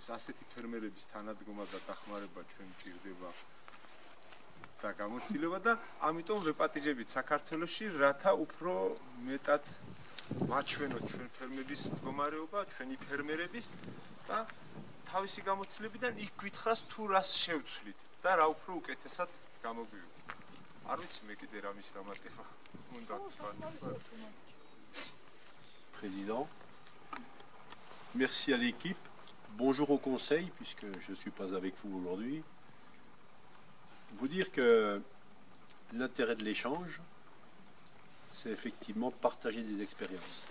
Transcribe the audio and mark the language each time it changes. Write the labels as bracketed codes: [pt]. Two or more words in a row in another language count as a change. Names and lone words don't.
[ka] ასეთი ფერმერების თანადგომა და დახმარება ჩვენ ჭირდება და გამოცდილება და ამიტომ ვეპატიჟებით საქართველოში, რათა უფრო მეტად ვაჩვენოთ ჩვენ ფერმების მდგომარეობა, ჩვენი ფერმერების და თავისი გამოცდილებიდან იქ გითხრას თუ რას შევცვლით და რა უფრო უკეთესად გამოგვივიდა. არ ვიცი მე კიდე რა მის დამატება უნდა თქვა. [fr] Président, merci à l'équipe, bonjour au conseil puisque je ne suis pas avec vous aujourd'hui. Vous dire que l'intérêt de l'échange, c'est effectivement partager des expériences.